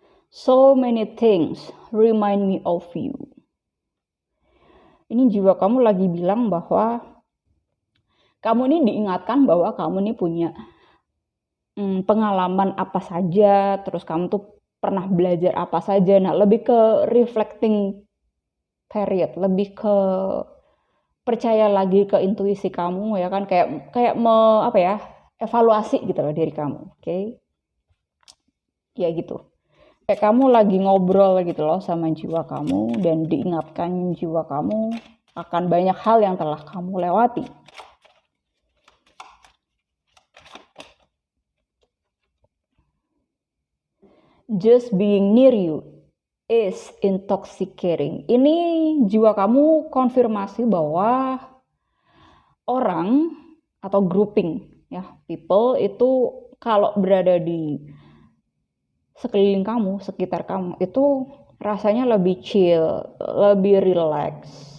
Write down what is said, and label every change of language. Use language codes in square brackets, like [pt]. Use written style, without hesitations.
[en] So many things remind me of you. [id] Ini jiwa kamu lagi bilang bahwa kamu ini diingatkan bahwa kamu ini punya pengalaman apa saja, terus kamu tuh pernah belajar apa saja. Nah, lebih ke reflecting period, lebih ke percaya lagi ke intuisi kamu ya kan, kayak evaluasi gitu loh diri kamu, oke? Ya gitu. Kayak kamu lagi ngobrol gitu loh sama jiwa kamu dan diingatkan jiwa kamu akan banyak hal yang telah kamu lewati. [en] Just being near you is intoxicating. [id] Ini jiwa kamu konfirmasi bahwa orang atau grouping ya, people itu kalau berada di sekeliling kamu, sekitar kamu, itu rasanya lebih chill, lebih relax.